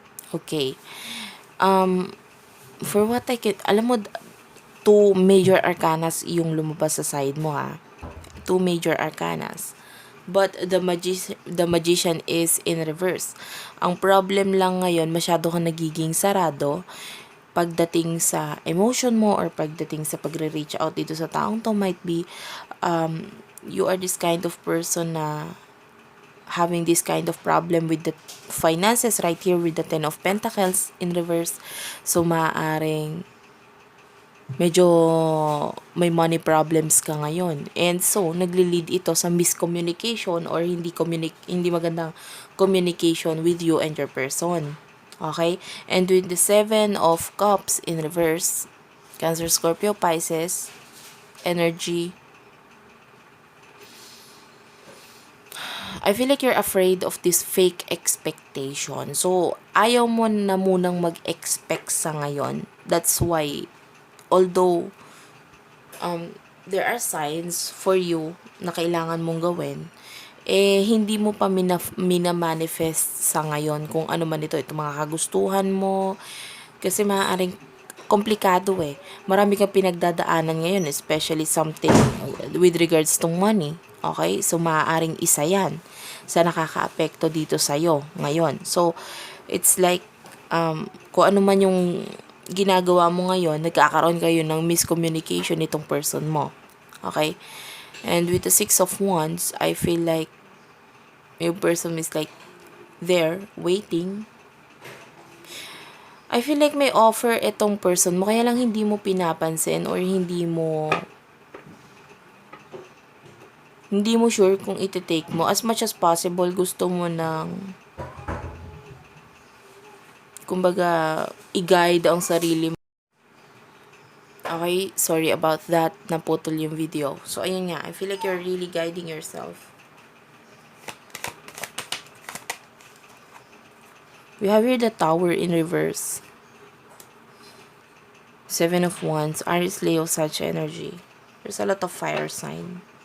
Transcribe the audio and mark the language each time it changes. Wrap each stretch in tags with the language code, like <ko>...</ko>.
<en>Okay. For what I can,</en> <tl>alam mo, 2 major arcanas yung lumabas sa side mo, ha.</tl> <en>2 major arcanas. But the magician is in reverse.</en> <tl>Ang problem lang ngayon, masyado kang nagiging sarado pagdating sa emotion mo or pagdating sa pagre-reach out dito sa taong to.</tl> <en>Might be you are this kind of person na having this kind of problem with the finances right here with the 10 of Pentacles in reverse.</en> <tl>So maaaring medyo may money problems ka ngayon.</tl> <en>And so,</en> <tl>nagli-lead ito sa miscommunication or hindi magandang</tl> <en>communication with you and your person. Okay? And with the 7 of Cups in reverse, Cancer, Scorpio, Pisces, energy, I feel like you're afraid of this fake expectation.</en> <tl>So, ayaw mo na munang mag-expect sa ngayon.</tl> <en>That's why, although, there are signs for you</en> <tl>na kailangan mong gawin, hindi mo pa minamanifest sa ngayon kung ano man ito mga kagustuhan mo. Kasi maaaring komplikado eh. Marami kang pinagdadaanan ngayon,</tl> <en>especially something with regards to money.</en> <tl>Okay? So, maaaring isa yan sa nakakaapekto dito sa'yo ngayon.</tl> <en>So, it's like,</en> <tl>kung ano man yung ginagawa mo ngayon, nagkakaroon kayo ng miscommunication nitong person mo. Okay?</tl> <en>And with the 6 of Wands, I feel like your person is like there, waiting. I feel like</en> <tl>may offer itong person mo, kaya lang hindi mo pinapansin or hindi mo sure kung iti-take mo. As much as possible, gusto mo ng kumbaga i-guide ang sarili mo.</tl> <en>Okay, sorry about that,</en> <tl>naputol yung video.</tl> <en>So ayun nga, I feel like you're really guiding yourself. We have here the Tower in reverse. 7 of Wands, Aries, Leo, Sag energy. There's a lot of fire sign.</en>